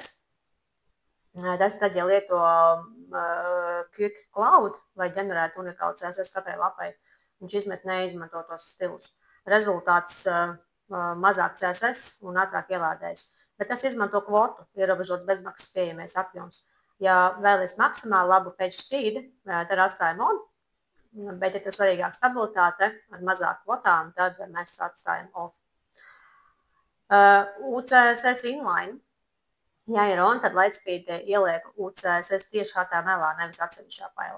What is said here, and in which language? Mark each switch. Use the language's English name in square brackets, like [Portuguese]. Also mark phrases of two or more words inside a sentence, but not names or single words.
[Latvian] Tas tad, ja lieto Quick Cloud, lai ģenerētu unikālu CSS katrai lapai, viņš izmet neizmantotos stilus. Rezultāts mazāk CSS un ātrāk ielādējas. Bet tas izmanto kvotu, ierobežots bezmaksas pieejamais apjoms. Ja vēlies maksimāli labu [English] page speed, [Latvian] tad atstājam on, bet ja tas svarīgāk stabilitāte ar mazāk kvotām, tad mēs atstājam off. UCSS inline. Ja ir on, tad Lightspeed ieliek UCSS tieši HTML-ā, nevis atsevišķā failā.